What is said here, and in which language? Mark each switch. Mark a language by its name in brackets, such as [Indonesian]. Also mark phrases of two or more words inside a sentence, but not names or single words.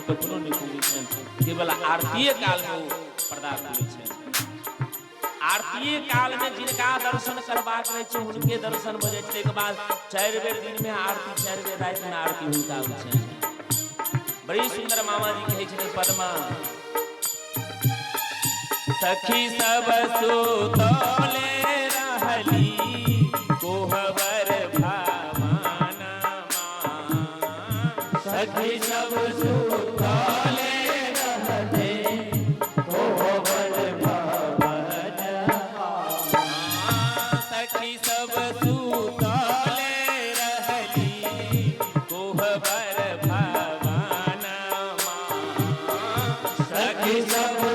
[Maithili] कखनो नहीं खुलै छै केवल आरती काल में पर्दा खुलै छै आरती काल में जिनका दर्शन करबाक रहे छै हुनके दर्शन भ जाय छै के बाद 4 बेर दिन में आरती 4 बेर रात में आरती हुनका होइ छै बड़ी सुंदर मामा जी कहै छथिन पद्मा सखी सब सुतले रहली कोहबर भावना सखी सब सुतले रहले कोहबर भावना सखी सब सुतले रहली कोहबर भावना सखी सब